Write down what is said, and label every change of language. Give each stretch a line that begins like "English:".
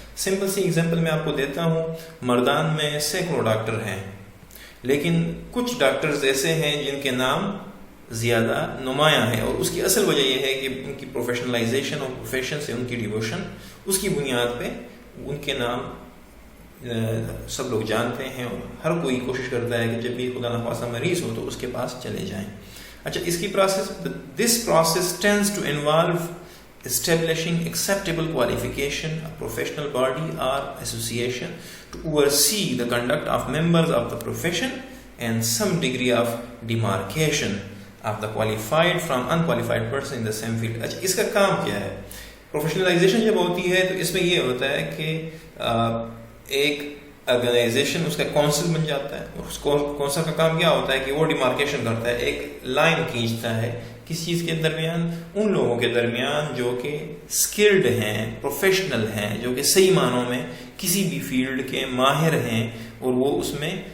Urdu: Simple سی example میں آپ کو دیتا ہوں. مردان میں سینکڑوں ڈاکٹر ہیں، لیکن کچھ ڈاکٹرز ایسے ہیں جن کے نام زیادہ نمایاں ہیں، اور اس کی اصل وجہ یہ ہے کہ ان کی پروفیشنلائزیشن اور پروفیشن سے ان کی ڈیووشن، اس کی بنیاد پہ ان کے نام سب لوگ جانتے ہیں، اور ہر کوئی کوشش کرتا ہے کہ جب بھی خدا نخواستہ مریض ہو تو اس کے پاس چلے جائیں. اچھا، اس کی
English: This process tends to involve establishing acceptable qualification, a professional body or association to oversee the conduct of members of the profession and some degree of demarcation of the qualified from unqualified person in the same field.
Urdu: اچھا، اس کا کام کیا ہے؟ پروفیشنلائزیشن جب ہوتی ہے تو اس میں یہ ہوتا ہے کہ ایک آرگنائزیشن اس کا کونسل بن جاتا ہے، اور اس کونسل کا کام کیا ہوتا ہے کہ وہ ڈیمارکیشن کرتا ہے، ایک لائن کھینچتا ہے کس چیز کے درمیان؟ ان لوگوں کے درمیان جو کہ اسکلڈ ہیں، پروفیشنل ہیں، جو کہ صحیح معنوں میں کسی بھی فیلڈ کے ماہر ہیں اور وہ اس میں